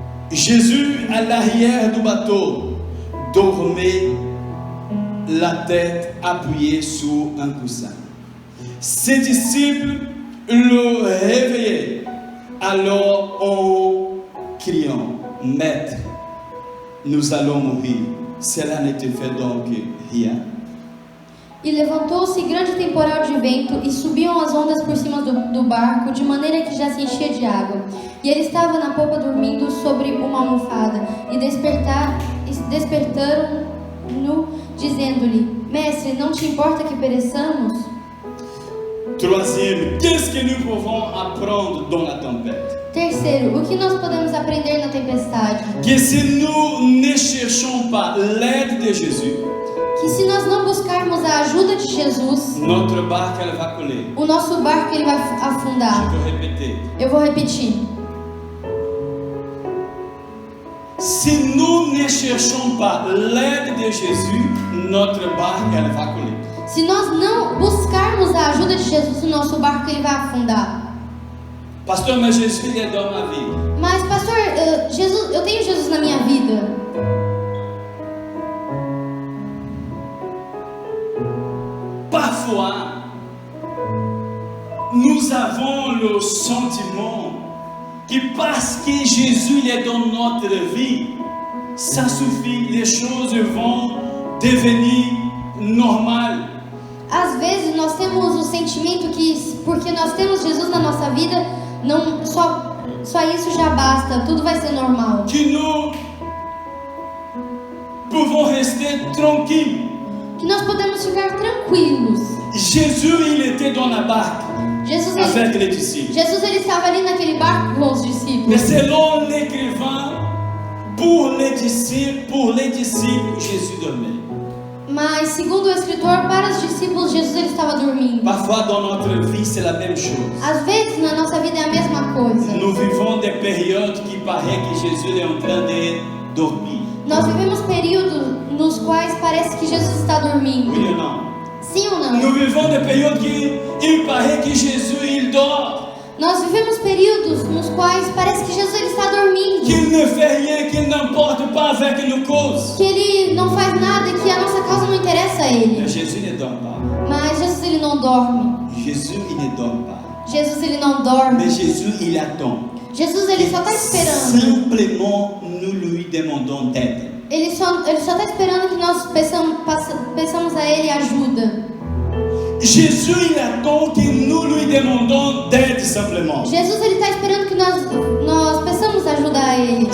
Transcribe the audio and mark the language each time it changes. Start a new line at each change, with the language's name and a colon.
French: Jésus, à l'arrière du bateau, dormait, la tête appuyée sur un coussin. Ses disciples le réveillaient alors en criant: Maître, nous allons mourir. Cela ne te fait donc rien.
Portuguese: E levantou-se grande temporal de vento e subiam as ondas por cima do barco, de maneira que já se enchia de água. E ele estava na popa dormindo sobre uma almofada. E despertaram-no, dizendo-lhe: Mestre, não te importa que pereçamos?
French: Troisième, qu'est-ce que nous pouvons apprendre dans la tempête?
Portuguese: Terceiro, o que nós podemos aprender na tempestade?
French: Que si nous ne cherchons pas l'aide de Jésus,
Portuguese: Que se nós não buscarmos a ajuda de Jesus,
French: notre barque elle va couler.
Portuguese: o nosso barco ele vai
French: Je
Portuguese: afundar.
French: peux répéter.
Portuguese: Eu vou repetir.
French: Si nous ne cherchons pas l'aide de Jésus, notre barque elle va couler.
Portuguese: Se nós não buscarmos a ajuda de Jesus, o nosso barco ele vai afundar.
French: Pasteur, mais Jésus il est dans ma vie.
Portuguese: Mas pastor, eu tenho Jesus na minha vida.
French: Pas parfois, nous avons le sentiment que parce que Jésus il est dans notre vie, ça suffit, les choses vont devenir normales.
Portuguese: Às vezes nós temos o sentimento que porque nós temos Jesus na nossa vida, não só isso já basta, tudo vai ser normal.
French: Que nous pouvons rester tranquilles.
Portuguese: Que nós podemos ficar tranquilos.
French: Jésus, il était dans la barque avec les disciples.
Portuguese: Jesus ele estava ali naquele barco com os discípulos.
French: Mais selon l'écrivain, pour les disciples, Jésus dormait.
Portuguese: Mas segundo o escritor, para os discípulos Jesus ele estava dormindo.
French: Parfois dans notre vie, c'est la même chose.
Portuguese: Às vezes na nossa vida é a mesma coisa.
French: Nous vivons des périodes qui paraît que Jésus est en train de dormir.
Portuguese: Nós vivemos períodos nos quais parece que Jesus está dormindo.
French: Oui ou non?
Portuguese: Sim ou não?
French: Nous vivons des périodes qui il paraît que Jésus il dort.
Portuguese: Nós vivemos períodos nos quais parece que Jesus ele está dormindo.
French: Qu'il ne fait rien, qu'il n'importe pas avec nos causes.
Portuguese: Que ele não faz nada, que a nossa causa não interessa a ele.
French: Mais Jésus ne dort pas.
Portuguese: Mas Jesus ele não dorme.
French: Jésus il ne dort pas.
Portuguese: Jesus ele não dorme.
French: Mais Jésus il attend.
Portuguese: Jesus ele só está esperando.
French: Simplement nous lui demandons d'aide.
Portuguese: Ele só está esperando que nós peçamos a ele ajuda.
French: Jésus il attend que nous lui demandons d'aide simplement.
Portuguese: Jesus ele está esperando que nós peçamos ajuda a ele.